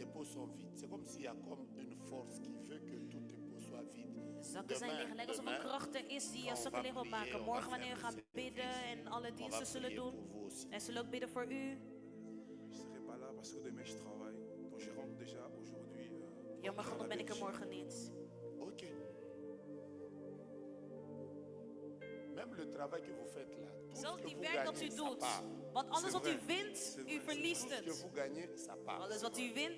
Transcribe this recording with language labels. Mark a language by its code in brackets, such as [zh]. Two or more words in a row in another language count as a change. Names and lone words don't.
[fr] sont vides. C'est comme s'il y a comme une force qui veut que tous tes pots soient vides. [nl] Zakken zijn leeg, lijkt alsof er een kracht er is die je zakken leeg wil maken. Morgen wanneer we gaan bidden en alle diensten zullen doen. En zullen ook bidden voor u. [fr] Je ne serai pas là parce que demain je travaille. Donc je rentre déjà aujourd'hui. [nl] Jammer genoeg ben ik er morgen niet. Ok. [fr] Même le travail que vous faites là, tout ce [nl] Zelfs [fr] que [nl] die [fr] vous [nl] werk dat [fr] gagnez, [nl] u [fr] ça [nl] doet. [fr] part. [nl] Want alles [fr] C'est [nl] wat u [fr] vrai. [nl] wint, [fr] C'est [nl] u [fr] vrai. [nl] verliest [fr] Tout ce que [nl] het. [fr] vous gagnez, ça part. [nl] Alles wat u wint,